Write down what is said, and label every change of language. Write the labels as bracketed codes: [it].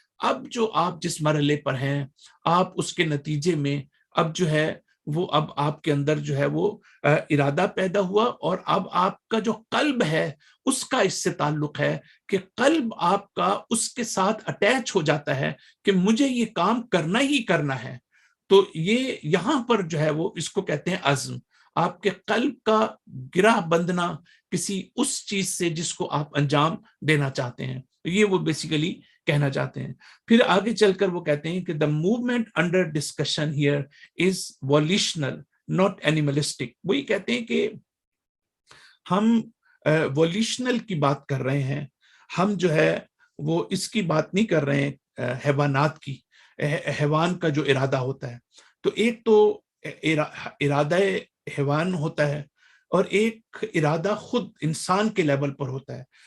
[ur] اب جو آپ جس مرحلے پر ہیں، آپ اس کے نتیجے میں اب جو ہے وہ اب آپ کے اندر جو ہے وہ ارادہ پیدا ہوا، اور اب آپ کا جو قلب ہے اس کا اس سے تعلق ہے کہ قلب آپ کا اس کے ساتھ اٹیچ ہو جاتا ہے کہ مجھے یہ کام کرنا ہی کرنا ہے. تو یہ یہاں پر جو ہے وہ اس کو کہتے ہیں عزم. آپ کے قلب کا گرہ بندھنا کسی اس چیز سے جس کو آپ انجام دینا چاہتے ہیں. یہ وہ بیسیکلی کہنا چاہتے ہیں. پھر آگے چل کر وہ کہتے ہیں کہ [en] the movement under discussion here is volitional not animalistic. [ur] وہی کہتے ہیں کہ ہم ولیشنل کی بات کر رہے ہیں، ہم جو ہے وہ اس کی بات نہیں کر رہے ہیں حیوانات کی، حیوان کا جو ارادہ ہوتا ہے. تو ایک تو ارادہ حیوان ہوتا ہے اور ایک ارادہ خود انسان کے لیول پر ہوتا ہے.